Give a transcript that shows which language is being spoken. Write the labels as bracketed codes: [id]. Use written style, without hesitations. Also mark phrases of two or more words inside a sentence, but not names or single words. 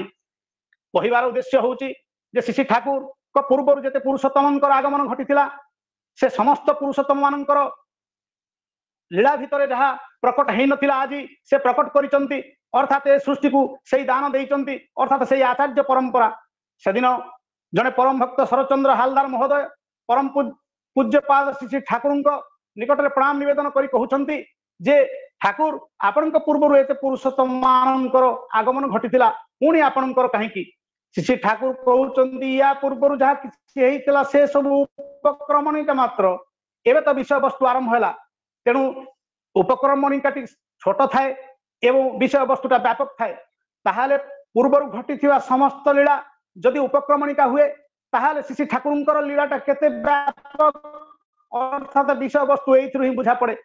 [or] କହିବାର ଉଦ୍ଦେଶ୍ୟ ହେଉଛି ଯେ ଶ୍ରୀ ଠାକୁର କୁ ପୂର୍ବ ଯେତେ ପୁରୁଷୋତ୍ତମଙ୍କର ଆଗମନ ଘଟିଥିଲା ସେ ସମସ୍ତ ପୁରୁଷୋତ୍ତମ ମାନଙ୍କର ଲୀଳା ଭିତରେ ଯାହା ପ୍ରକଟ ହୋଇ ନଥିଲା ଆଜି ସେ ପ୍ରକଟ କରିଛନ୍ତି ଅର୍ଥାତ ଏ ସୃଷ୍ଟି କୁ ସେଇ ଦାନ ଦେଇଛନ୍ତି ଅର୍ଥାତ ସେଇ ଆଚାର୍ଯ୍ୟ ପରମ୍ପରା ସେଦିନ ଜଣେ ପରମ ଭକ୍ତ ଶରଚନ୍ଦ୍ର ହାଲଦାର ମହୋଦୟ ପରମ ପୂଜ୍ୟପାଦ ଶ୍ରୀ ଠାକୁର ନିକଟ ମେଁ ପ୍ରଣାମ ନିବେଦନ କରି କହୁଛନ୍ତି ଯେ ଠାକୁର ଆପଣଙ୍କ ପୂର୍ବ ଏତେ ପୁରୁଷୋତ୍ତମ ମାନଙ୍କର ଆଗମନ ଘଟିଥିଲା ପୁଣି ଆପଣଙ୍କର କାହିଁକି ଶ୍ରୀ ଠାକୁର କହୁଛନ୍ତି ଯେ ପୂର୍ବ ଯାହା କିଛି ହୋଇଥିଲା ସେ ସବୁ ଉପକ୍ରମଣିକା ମାତ୍ର ଏବେ ତ ବିଷୟ ବସ୍ତୁ ଆରମ୍ଭ ହେଲା ତେଣୁ ଉପକ୍ରମଣିକା ଛୋଟ ଥାଏ ଏବଂ ବିଷୟ ବସ୍ତୁଟା ବ୍ୟାପକ ଥାଏ ତାହାହେଲେ ପୂର୍ବ ଘଟିଥିବା ସମସ୍ତ ଲୀଳା ଯଦି ଉପକ୍ରମଣିକା ହୁଏ ତାହାହେଲେ ଶ୍ରୀ ଠାକୁରଙ୍କର ଲୀଳାଟା କେତେ ବ୍ୟାପକ ଅର୍ଥାତ ବିଷୟ ବସ୍ତୁ ଏଇଥିରୁ ହିଁ ବୁଝା ପଡ଼େ।